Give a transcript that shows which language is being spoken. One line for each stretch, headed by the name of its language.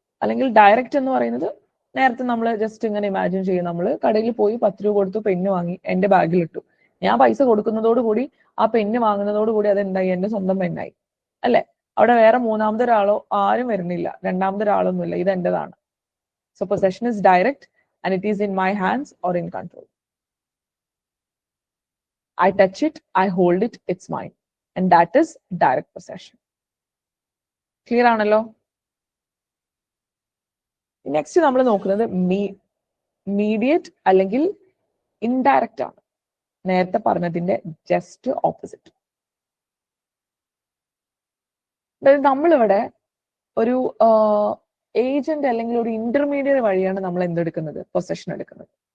Malayalam: അല്ലെങ്കിൽ ഡയറക്റ്റ് എന്ന് പറയുന്നത് നേരത്തെ നമ്മൾ ജസ്റ്റ് ഇങ്ങനെ ഇമാജിൻ ചെയ്യും. നമ്മൾ കടയിൽ പോയി 10 രൂപ കൊടുത്തു പെണ്ണ് വാങ്ങി, എന്റെ ബാഗിൽ ഇട്ടു. ഞാൻ പൈസ കൊടുക്കുന്നതോടുകൂടി ആ പെന്ന് വാങ്ങുന്നതോടുകൂടി അത് എന്തായി, എന്റെ സ്വന്തം പെന്നായി അല്ലെ. അവിടെ വേറെ മൂന്നാമതൊരാളോ ആരും വരുന്നില്ല, രണ്ടാമതൊരാളൊന്നുമില്ല, ഇത് എന്റേതാണ്.
English: So possession is direct and it is in my hands or in control. I touch it, I hold it, it's mine. And that is direct possession.
Malayalam: Clear ആണല്ലോ? നെക്സ്റ്റ് നമ്മൾ നോക്കുന്നത് മീഡിയറ്റ് അല്ലെങ്കിൽ ഇൻഡയറക്റ്റ് ആണ്. നേരത്തെ പറഞ്ഞതിന്റെ ജസ്റ്റ് ഓപ്പോസിറ്റ്. അതായത് നമ്മളിവിടെ ഒരു ഏജന്റ് അല്ലെങ്കിൽ ഒരു ഇന്റർമീഡിയറ്റ് വഴിയാണ് നമ്മൾ എന്തെടുക്കുന്നത്, പൊസഷൻ എടുക്കുന്നത്.